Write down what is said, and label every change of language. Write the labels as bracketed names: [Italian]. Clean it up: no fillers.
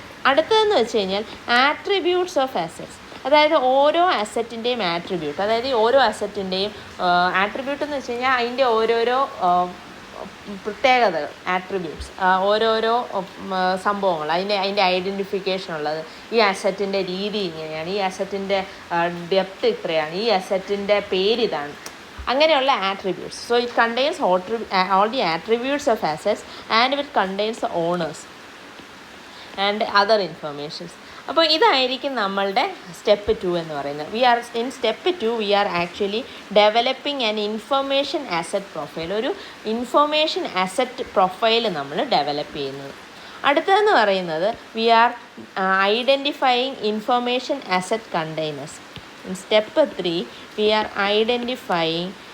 [Malayalam] അടുത്തതെന്ന് വെച്ച് കഴിഞ്ഞാൽ [English] Attributes of assets. [Malayalam] അതായത് ഓരോ അസറ്റിൻ്റെയും ആട്രിബ്യൂട്ട്, അതായത് ഓരോ അസറ്റിൻ്റെയും ആട്രിബ്യൂട്ട് എന്ന് വെച്ച് കഴിഞ്ഞാൽ അതിൻ്റെ ഓരോരോ പ്രത്യേകതകൾ, ആട്രിബ്യൂട്ട്സ്, ഓരോരോ സംഭവങ്ങൾ, അതിൻ്റെ ഐഡൻറ്റിഫിക്കേഷൻ ഉള്ളത്. ഈ അസറ്റിൻ്റെ രീതി ഇങ്ങനെയാണ്, ഈ അസറ്റിൻ്റെ ഡെപ്ത് ഇത്രയാണ്, ഈ അസറ്റിൻ്റെ പേരിതാണ്, അങ്ങനെയുള്ള attributes. [English] So it contains all the attributes of assets and it contains the owners and other informations. [Malayalam] അപ്പോൾ ഇതായിരിക്കും നമ്മളുടെ സ്റ്റെപ്പ് 2 എന്ന് പറയുന്നത്. [English] In step 2 we are actually developing an information asset profile. [Malayalam] ഒരു ഇൻഫർമേഷൻ അസറ്റ് പ്രൊഫൈൽ നമ്മൾ develop ചെയ്യുന്നത്. അടുത്തതെന്ന് പറയുന്നത് [English] We are identifying information asset containers. In step 3 we are identifying